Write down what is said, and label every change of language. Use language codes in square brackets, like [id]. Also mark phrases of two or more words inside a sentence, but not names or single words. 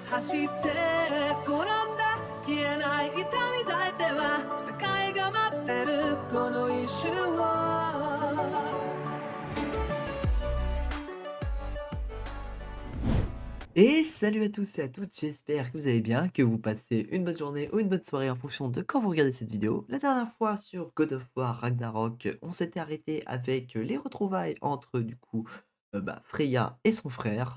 [ja] して転んだ消えない痛み抱いては世界が待ってるこの一瞬を。 [fr] Et salut à tous et à toutes, j'espère que vous allez bien, que vous passez une bonne journée ou une bonne soirée en fonction de quand vous regardez cette vidéo. La dernière fois sur God of War Ragnarok, on s'était arrêté avec les retrouvailles entre du coup Freya et son frère.